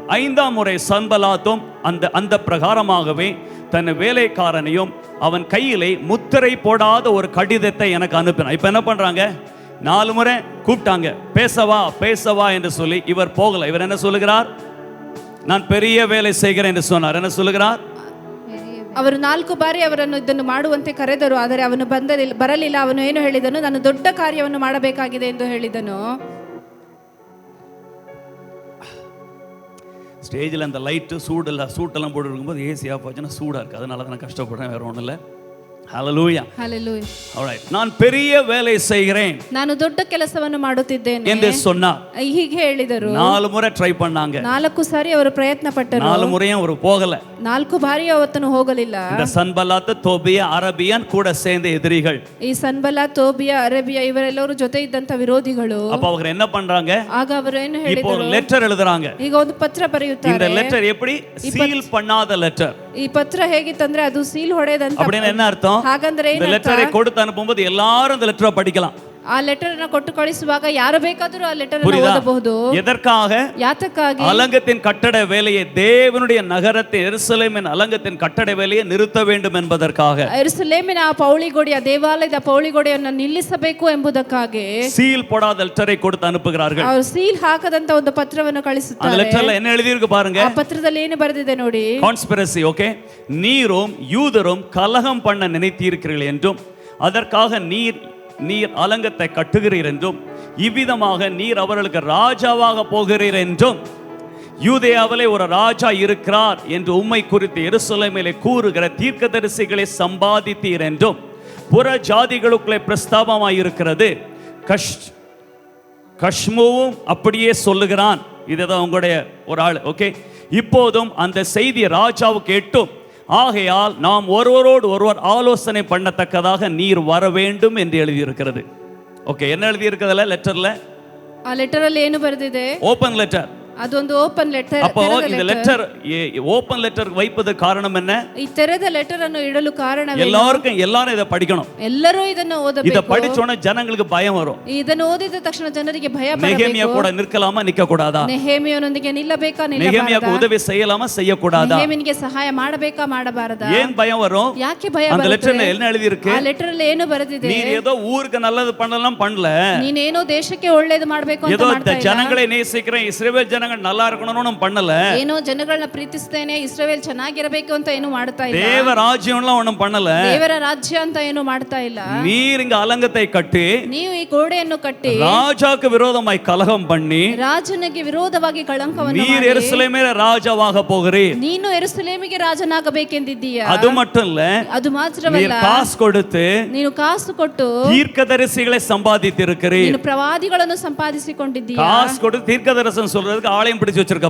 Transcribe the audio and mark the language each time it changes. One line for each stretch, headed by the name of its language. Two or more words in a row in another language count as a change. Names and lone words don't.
Tamil: 5ஆம் முறை சன்பலாத்தும் அந்த பிரகாரமாகவே தன் வேலைக்காரனையும் அவன் கையிலே முத்திரை போடாத ஒரு கடிதத்தை எனக்கு அனுப்பினான். இப்ப என்ன பண்றாங்க? 4 முறை கூப்பிட்டாங்க, பேசவா என்று சொல்லி. இவர் போகல. இவர் என்ன சொல்லுகிறார்? நான் பெரிய வேலை செய்கிறேன் என்று சொன்னார். என்ன சொல்லுகிறார்?
Kannada: ಅವರು 4 ಬಾರಿ ಅವರನ್ನು ಇದನ್ನು ಮಾಡುವಂತೆ ಕರೆದರು, ಆದರೆ ಅವನು ಬರಲಿಲ್ಲ. ಅವನು ಏನು ಹೇಳಿದನು? ನಾನು ದೊಡ್ಡ ಕಾರ್ಯವನ್ನು ಮಾಡಬೇಕಾಗಿದೆ ಎಂದು ಹೇಳಿದನು.
Tamil: ஸ்டேஜில் அந்த லைட்டு சூட்டெல்லாம் போட்டு இருக்கும்போது
English: AC off
Tamil: ஆச்சுன்னா சூடாக இருக்குது. அதனால தான் நான் கஷ்டப்படுறேன், வேற ஒன்றும் இல்லை. ஹல்லேலூயா. ஹல்லேலூயா. ஆல்ரைட். நான் பெரிய வேலை செய்கிறேன்,
Kannada: ನಾನು ದೊಡ್ಡ ಕೆಲಸವನ್ನು ಮಾಡುತ್ತಿದ್ದೇನೆ
Tamil: என்று சொன்னார்.
Kannada: ಹೀಗೆ ಹೇಳಿದರು.
Tamil: 4 ಮುறை ட்ரை பண்ணாங்க.
Kannada: 4 ಸಾರಿ ಅವರು ಪ್ರಯತ್ನ ಪಟ್ಟರು.
Tamil: 4 ಮುறையும் ಅವರು போகல.
Kannada: 4 ಬಾರಿ ಅವತ್ತನು ಹೋಗಲಿಲ್ಲ.
Tamil: இந்த சன்பலாத், தோபியா, அரபியன் கூட சேர்ந்த எதிரிகள்.
Kannada: ಈ ಸನ್ಬಲಾತ್, ತೋಬಿಯಾ, ಅರೇಬಿಯಾ ಇವರೆಲ್ಲರೂ ಜೊತೆ ಇದ್ದಂತ ವಿರೋಧಿಗಳು.
Tamil: அப்ப அவங்க என்ன பண்றாங்க?
Kannada: ಆಗ ಅವರು ಏನು
Tamil: இப்போ
Kannada: ಹೇಳಿದರು?
Tamil: ஒரு லெட்டர் எழுதுறாங்க.
Kannada: ಈಗ ಒಂದು ಪತ್ರ ಬರೆಯುತ್ತಾರೆ.
Tamil: இந்த லெட்டர் எப்படி? சீல் பண்ணாத லெட்டர்.
Kannada: ಈ ಪತ್ರ ಹೇಗಿತ್ತಂದ್ರೆ ಅದು ಸೀಲ್ ಹೊಡೆದಂತ.
Tamil: அப்படின்னா என்ன அர்த்தம்?
Kannada: ಹಾಗಂದ್ರೆ
Tamil: இந்த லெட்டரை கொடுத்து அனுப்பும்போது எல்லாரும் இந்த லெட்டரை படிக்கலாம்.
Kannada: ಆ ಲೆಟರ್ ಅನ್ನು ಕೊಟ್ಟು ಕಳಿಸುವಾಗ ಯಾರು ಬೇಕಾದರೂ ಆ ಲೆಟರ್ ಅನ್ನು ಓದಬಹುದು.
Tamil: எதற்காக?
Kannada: ಯಾತಕ್ಕಾಗಿ?
Tamil: அலங்கத்தின் கட்டட வேலையை, தேவனுடைய நகரத்தின் எருசலேமின் அலங்கத்தின் கட்டட வேலையை நிறுத்த வேண்டும் என்பதற்காக.
Kannada: ಎರುಸಲೇಮಿನ ಆ ಪೌಳಿಗೋಡೆಯ ದೇವಾಲಯದ ಪೌಳಿಗೋಡೆಯನ್ನು ನಿಲ್ಲಿಸಬೇಕು ಎಂಬುದಕ್ಕಾಗಿ
Tamil: சீல் போடாத லெட்டரை கொடுத்து அனுப்புகிறார்கள்.
Kannada: ಅವರು ಸೀಲ್ ಹಾಕದಂತ ಒಂದು ಪತ್ರವನ್ನು
Tamil: அந்த
Kannada: ಕಳಿಸುತ್ತಾರೆ.
Tamil: லெட்டர்ல என்ன எழுதி இருக்கு பாருங்க.
Kannada: ಆ ಪತ್ರದಲ್ಲಿ ಏನು ಬರೆದಿದೆ ನೋಡಿ.
English: Conspiracy. Okay.
Tamil: நீரும் யூதரும் கலகம் பண்ண நினைத்தீர்கள் என்றும் அதற்காக நீர் அலங்கத்தை கட்டுகிறீர் என்றும் இவ்விதமாக நீர் அவர்களுக்கு ராஜாவாக போகிறீர் என்றும் யூதேயாவிலே ஒரு ராஜா இருக்கிறார் என்று உம்மை குறித்து எருசலேமிலே கூறுகிற தீர்க்கதரிசிகளை சம்பாதித்தீர் என்றும் புற ஜாதிகளுக்குள்ளே பிரஸ்தாபமாய் இருக்கிறது. கஷ்முவும் அப்படியே சொல்லுகிறான். இதுதான் உங்களுடைய ஒரு ஆள். ஓகே. இப்போதும் அந்த செய்தி ராஜாவுக்கு எட்டும். ஆகையால் நாம் ஒருவரோடு ஒருவர் ஆலோசனை பண்ணத்தக்கதாக நீர் வர வேண்டும் என்று எழுதியிருக்கிறது. ஓகே. என்ன எழுதியிருக்கிறதுல லெட்டர்ல?
Kannada: ಆ ಲೆಟರ್ ಅಲ್ಲಿ ಏನು ಬರೆದಿದೆ?
English: Open letter.
Kannada: ಅದೊಂದು
English: open letter.
Tamil: அப்போ இந்த
English: letter open letter
Tamil: வைப்பது காரணம் என்ன?
Kannada: ಈ ತೆರೆದ ಲೆಟರ್ ಅನ್ನು ಇಡಲು ಕಾರಣವೇನು?
Tamil: எல்லாரும் இதை படிக்கணும்.
Kannada: ಎಲ್ಲರೂ ಇದನ್ನು ಓದಬೇಕು.
Tamil: இத படிச்சோன ஜனங்களுக்கு பயம் வரும்.
Kannada: ಇದನ್ನು ಓದಿದ ತಕ್ಷಣ ಜನರಿಗೆ ಭಯ ಬರಬೇಕು.
Tamil: நெகேமியா கூட நிற்கலாமா நிக்க கூடாதா?
Kannada: ನೆಹೆಮಿಯನೊಂದಿಗೆ ನಿಲ್ಲಬೇಕಾ ನಿಲ್ಲಬಾರದಾ?
Tamil: நெகேமியாக்கு உதவி செய்யலாமா செய்ய கூடாதா?
Kannada: ನೆಹೆಮಿಯನಿಗೆ ಸಹಾಯ ಮಾಡಬೇಕಾ ಮಾಡಬಾರದಾ?
Tamil: ஏன் பயம் வரும்?
Kannada: ಯಾಕೆ ಭಯ
Tamil: அந்த
Kannada: ಬರುತ್ತೆ?
Tamil: லெட்டர்ல என்ன எழுதி இருக்கு?
Kannada: ಆ ಲೆಟರ್ ಅಲ್ಲಿ ಏನು ಬರೆದಿದೆ?
Tamil: நீ ஏதோ ஊருக்கு நல்லது பண்ணலாம் பண்ணல.
Kannada: ನೀನೇನೋ ದೇಶಕ್ಕೆ ಒಳ್ಳೇದು ಮಾಡಬೇಕು ಅಂತ
Tamil: ஏதோ
Kannada: ಮಾಡ್ತಾ ಇಲ್ಲ.
Tamil: ஜனங்களை நேசிக்கிறேன், இஸ்ரவேல் ஜனங்கள் நல்லா இருக்கணும்னு பண்ணல.
Kannada: ಏನೋ ಜನಗಳನ್ನ ಪ್ರೀತಿಸ್ತೇನೆ, ಇಸ್ರಾಯೇಲ್ ಚೆನ್ನಾಗಿರಬೇಕು ಅಂತ ಏನು ಮಾಡ್ತಾ ಇಲ್ಲ.
Tamil: தேவ ராஜ்யம்லாம் ஒண்ணும் பண்ணல.
Kannada: ದೇವರ ರಾಜ್ಯ ಅಂತ ಏನು ಮಾಡ್ತಾ ಇಲ್ಲ.
Tamil: நீர் இங்க அலங்கத்தை கட்டி,
Kannada: ನೀವು ಈ ಗೋಡೆಯನ್ನು ಕಟ್ಟಿ
Tamil: ராஜாக்கு விரோதமாய் கலகம் பண்ணி,
Kannada: ರಾಜನಿಗೆ ವಿರೋಧವಾಗಿ ಕಳಂಕವನ್ನು
Tamil: நீர்
Kannada: ಮಾಡಿ,
Tamil: எருசலேமிலே ராஜாவாக போகிறீர்.
Kannada: ನೀನು ಯೆರೂಸಲೇಮಿಗೆ ರಾಜನಾಗಬೇಕೆಂದಿದ್ದೀಯಾ?
Tamil: அது மட்டும் இல்ல,
Kannada: ಅದು ಮಾತ್ರವಲ್ಲ,
Tamil: நீர் காசு கொடுத்து
Kannada: ನೀನು ಕಾಸು ಕೊಟ್ಟು
Tamil: தீர்க்கதரிசிகளை சம்பாதித்திருக்கிறீர்.
Kannada: ನೀನು ಪ್ರವಾದಿಗಳನ್ನು ಸಂಪಾದಿಸಿಕೊಂಡಿದ್ದೀಯಾ?
Tamil: காசு கொடுத்து தீர்க்கதரிசனம் சொல்றதுக்கு ஆலயம் பிடிச்சு வச்சிருக்கப்பா.